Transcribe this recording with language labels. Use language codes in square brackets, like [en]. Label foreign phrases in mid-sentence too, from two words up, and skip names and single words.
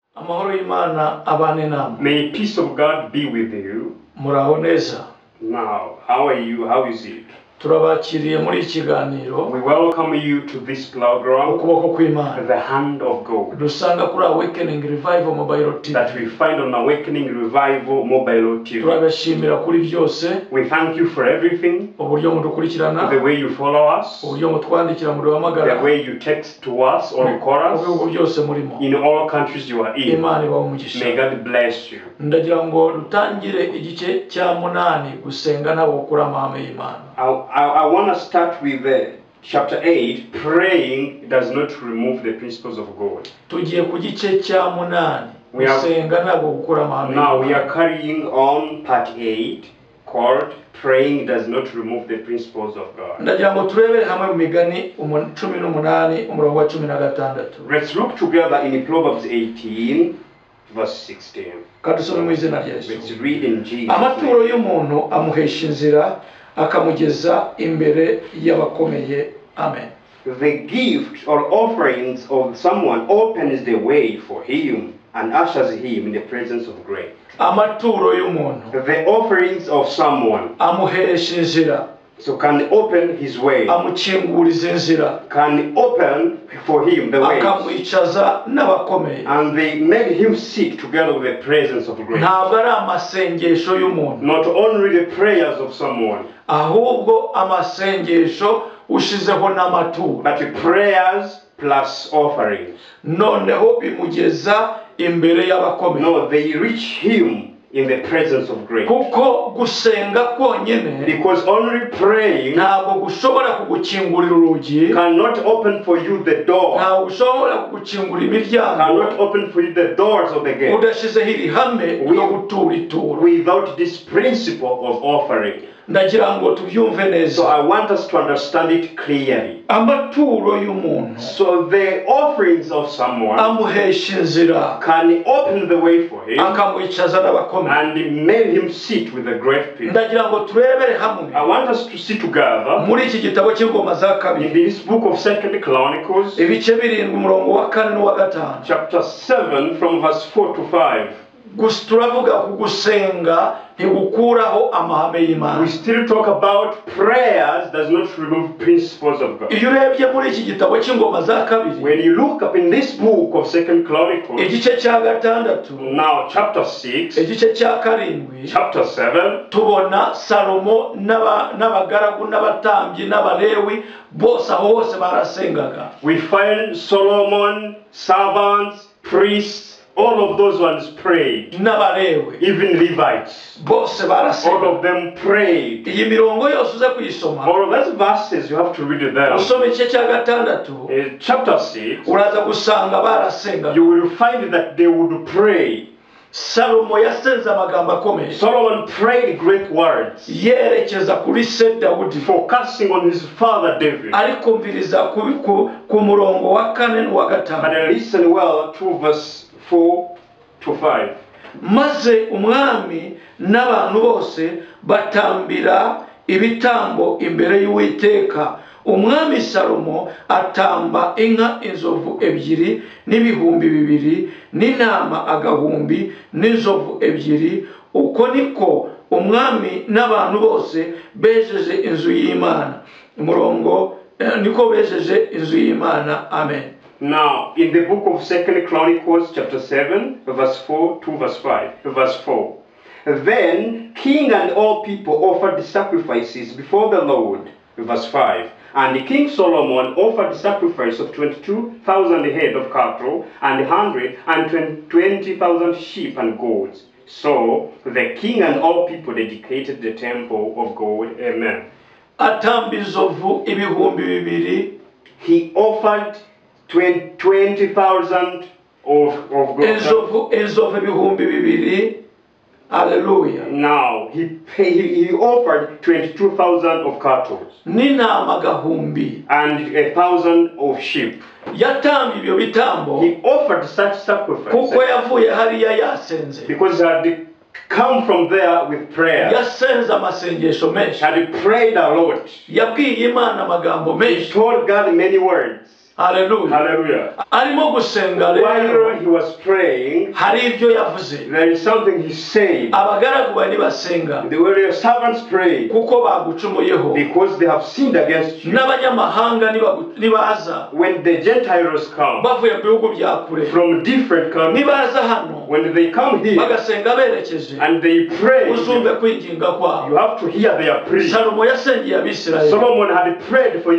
[rw] Amahoro y'Imana abane namwe. [en] May peace of God be with you. [rw] Muraho neza. [en] Now, how are you? How is it? [rw] Turabakiriye muri ikiganiro. [en] We welcome you to this program, [rw] Ukuboko kw'Imana. [en] The Hand of God, [rw] Dusanga kuri Awakening Revival Mobile TV. [en] that we find on Awakening Revival Mobile TV. [rw] Turabashimira kuri byose. [en] We thank you for everything, [rw] Uburyo mudukurikirana. [en] the way you follow us, [rw] Uburyo mutwandikira muduhamagara. [en] the way you text to us or call [rw] Mu bihugu [en] us, [rw] byose murimo. [en] in all countries you are in. [rw] Imana ibahe umugisha. [en] May God bless you. [rw] Ndagira ngo dutangire igice cya 8 gusenga nabo kuri amahame y'Imana. [en] I want to start with chapter 8. Praying does not remove the principles of God. [rw] Tugiye ku gice cya 8 gusenga nabo kuri amahame. [en] Now we are carrying on part 8 called Praying does not remove the principles of God. [rw] Ndagira ngo turebere hamwe mu migani 18 umurongo wa 16. [en] Let's look together in Proverbs 18 verse 16. [rw] Kadusome mu izina rya Yesu. [en] Let's read in Jesus' [rw] Amaturo [en] name. [rw] y'umuntu amuhesha inzira akamugeza imbere y'abakomeye. Amen. [en] The gift or offerings of someone opens the way for him and ushers him in the presence of great. [rw] Amaturo y'umuntu [en] The offerings of someone [rw] amuhesha inzira, [en] so can open his way, [rw] amukinguriza inzira, [en] can open for him the way, [rw] akamwicaza n'abakomeye. [en] and they made him sit together with the presence of great. [rw] Ntabwo ari amasengesho y'umuntu, [en] Not only the prayers of someone, [rw] ahubwo amasengesho ushizeho n'amaturo, [en] but the prayers plus offerings. [rw] noneho bimugeza imbere y'abakomeye. [en] No, they reach him in the presence of great. [rw] Kuko gusenga konyene [en] Because only praying [rw] ntabwo gushobora kugukingurira urugi, [en] cannot open for you the door, [rw] ntabwo gushobora kugukingurira imiryango [en] cannot open for you the doors of the gate [rw] udashizeho iri hame ryo gutura ituro. [en] without this principle of offering. [rw] Ndagira ngo tubyumve [en] So [rw] neza. [en] I want us to understand it clearly. [rw] Amaturo y'umuntu [en] So the offerings of someone [rw] amuhesha inzira, [en] can open the way for him [rw] akamwicaza n'abakomeye. [en] and made him sit with the great people. [rw] Ndagira ngo turebere hamwe [en] I want us to see together [rw] muri iki gitabo cy'ingoma za [en] in [rw] kabiri [en] this book of 2 Chronicles, [rw] ibice 7 umurongo wa 4 n'uwa 5. [en] chapter 7 from verse 4 to 5. [rw] Gusa turavuga ku gusenga ntigukuraho amahame [en] We [rw] y'Imana. [en] still talk about prayers does not remove principles of God. [rw] Iyo urebye muri iki gitabo cy'ingoma za kabiri [en] When you look up in this book of 2 Chronicles, [rw] igice cya 6, [en] now chapter 6, [rw] igice cya 7, [en] chapter 7, [rw] tubona Salomo n'abagaragu n'abatambyi n'abalewi bose aho hose barasengaga. [en] we find Solomon, servants, priests, all of those ones prayed. [rw] N'abalewi [en] Even Levites, [rw] bose [en] all [rw] barasenga. [en] of them prayed. [rw] Iyi mirongo yose uze kuyisoma, [en] All of those verses, you have to read it there. [rw] usoma igice cya 6 [en] In chapter 6, [rw] uraza gusanga barasengaga. [en] you will find that they would pray. [rw] Salomo yasenze amagambo akomeye [en] Solomon prayed great words, [rw] yerekeza kuri se Dawudi, [en] focusing on his father David. [rw] ariko mviriza ku murongo wa 4 n'uwa 5. [en] But listen well to verse 4 to 5. [rw] Maze umwami n'abantu bose batambira ibitambo imbere y'Uwiteka. Umwami Salomo atamba inka inzovu 2 n'ibihumbi 2 n'intama agahumbi n'inzovu 2. Uko niko umwami n'abantu bose bejeje inzu y'Imana. Umurongo niko bejeje inzu y'Imana. Amen. [en] Now, in the book of 2 Chronicles, chapter 7, verse 4 to verse 5, verse 4. Then king and all people offered sacrifices before the Lord, verse 5. And King Solomon offered sacrifice of 22,000 head of cattle and 120,000 sheep and goats. So the king and all people dedicated the temple of God. Amen. [rw] Atamba inzovu ibihumbi 2. [en] He offered 20,000 of goats. [rw] Inzovu ibihumbi 2. Hallelujah. [en] Now he offered 22,000 of cattle [rw] N'intama agahumbi. [en] and 1,000 of sheep. [rw] Yatamba ibyo bitambo [en] He offered such sacrifices [rw] kuko yavuye hariya yasenze. [en] because he had come from there with prayer. [rw] Yasenze amasengesho menshi. [en] Had prayed a lot. [rw] Yabwiye Imana amagambo [en] He [rw] menshi. [en] told God many words. Hallelujah. Hallelujah. [rw] Arimo gusenga [en] While [rw] rero [en] he was praying, [rw] hari ibyo yavuze. [en] there is something he said. [rw] Abagaragu bari basenga [en] The warrior servants prayed [rw] kuko bagucumuyeho. [en] because they have sinned against you. [rw] N'abanyamahanga nibaza [en] When the Gentiles come [rw] bavuye mu bihugu bya kure, [en] from different countries, [rw] nibaza hano [en] when they come here [rw] bagasenga berekeje, [en] and they pray, [rw] uzumve kwinginga [en] you [rw] kwabo. [en] have to hear their prayer. [rw] Salomo yasengeye Abisirayeli. [en] Solomon had prayed for